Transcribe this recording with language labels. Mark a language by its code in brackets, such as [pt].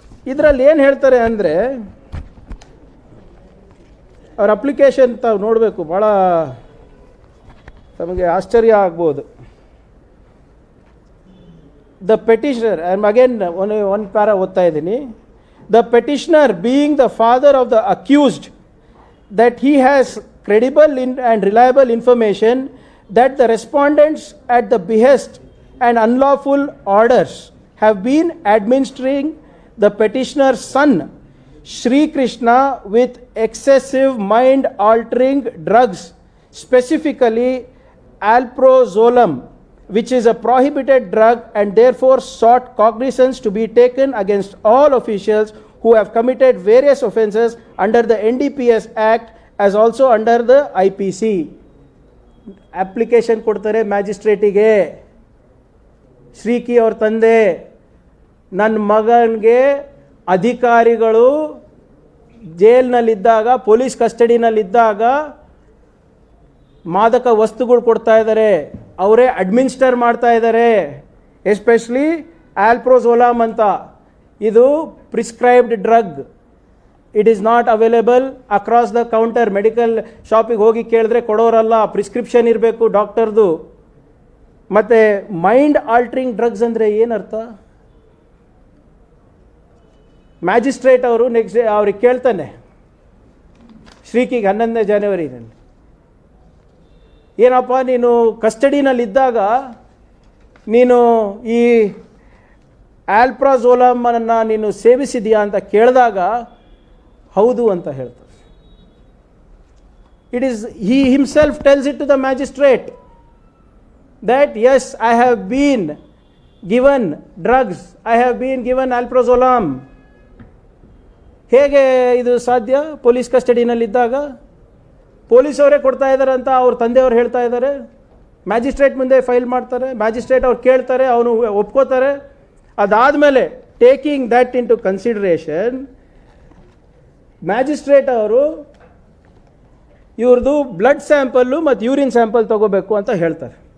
[kn] ಇದರಲ್ಲಿ ಏನು ಹೇಳ್ತಾರೆ ಅಂದರೆ, ಅವ್ರ ಅಪ್ಲಿಕೇಶನ್ ತಾವು ನೋಡಬೇಕು, ಭಾಳ ತಮಗೆ ಆಶ್ಚರ್ಯ ಆಗ್ಬೋದು. [en] the petitioner, I am again one para [kn] ಓದ್ತಾ ಇದ್ದೀನಿ. [en] The petitioner being the father of the accused that he has credible and reliable information that the respondents at the behest and unlawful orders have been administering the petitioner's son Shri Krishna with excessive mind altering drugs, specifically alprazolam, which is a prohibited drug, and therefore sought cognizance to be taken against all officials who have committed various offences under the NDPS Act as also under the IPC. [kn] Application ಕೊಡ್ತಾರೆ ಮ್ಯಾಜಿಸ್ಟ್ರೇಟಿಗೆ. ಶ್ರೀಕಿ ಅವ್ರ ತಂದೆ, ನನ್ನ ಮಗನಿಗೆ ಅಧಿಕಾರಿಗಳು ಜೈಲ್ನಲ್ಲಿದ್ದಾಗ, police ಕಸ್ಟಡಿನಲ್ಲಿದ್ದಾಗ ಮಾದಕ ವಸ್ತುಗಳು ಕೊಡ್ತಾ ಇದ್ದಾರೆ, ಅವರೇ ಅಡ್ಮಿನಿಸ್ಟರ್ ಮಾಡ್ತಾ ಇದ್ದಾರೆ. ಎಸ್ಪೆಷಲಿ ಆಲ್ಪ್ರೋಝೋಲಾಮ್ ಅಂತ, ಇದು prescribed drug. [en] It is not available across the counter. [kn] Medical ಶಾಪಿಗೆ ಹೋಗಿ ಕೇಳಿದ್ರೆ ಕೊಡೋರಲ್ಲ, ಪ್ರಿಸ್ಕ್ರಿಪ್ಷನ್ ಇರಬೇಕು ಡಾಕ್ಟರ್ದು. ಮತ್ತು ಮೈಂಡ್ ಆಲ್ಟ್ರಿಂಗ್ ಡ್ರಗ್ಸ್ ಅಂದರೆ ಏನರ್ಥ? ಮ್ಯಾಜಿಸ್ಟ್ರೇಟ್ ಅವರು ನೆಕ್ಸ್ಟ್ ಅವ್ರಿಗೆ ಕೇಳ್ತಾನೆ ಶ್ರೀಕಿಗೆ 11ನೇ ಜನವರಿನಲ್ಲಿ, ಏನಪ್ಪ ನೀನು ಕಸ್ಟಡಿನಲ್ಲಿದ್ದಾಗ ನೀನು ಈ ಆಲ್ಪ್ರಾಝೋಲಮನ್ನು ನೀನು ಸೇವಿಸಿದೆಯಾ ಅಂತ ಕೇಳಿದಾಗ ಹೌದು ಅಂತ ಹೇಳ್ತಾರೆ. [en] It is he himself tells it to the magistrate that yes, I have been given drugs, I have been given alprazolam. [kn] ಹೇಗೆ ಇದು ಸಾಧ್ಯ? ಪೊಲೀಸ್ ಕಸ್ಟಡಿನಲ್ಲಿದ್ದಾಗ ಪೊಲೀಸವರೇ ಕೊಡ್ತಾ ಇದ್ದಾರೆ ಅಂತ ಅವ್ರ ತಂದೆಯವರು ಹೇಳ್ತಾ ಇದ್ದಾರೆ. ಮ್ಯಾಜಿಸ್ಟ್ರೇಟ್ ಮುಂದೆ ಫೈಲ್ ಮಾಡ್ತಾರೆ, ಮ್ಯಾಜಿಸ್ಟ್ರೇಟ್ ಅವ್ರು ಕೇಳ್ತಾರೆ, ಅವನು ಒಪ್ಕೋತಾರೆ. ಅದಾದಮೇಲೆ [en] taking that into consideration, [kn] magistrate ಅವರು ಇವ್ರದ್ದು ಬ್ಲಡ್ ಸ್ಯಾಂಪಲ್ಲು ಮತ್ತು ಯೂರಿನ್ ಸ್ಯಾಂಪಲ್ ತಗೋಬೇಕು ಅಂತ ಹೇಳ್ತಾರೆ.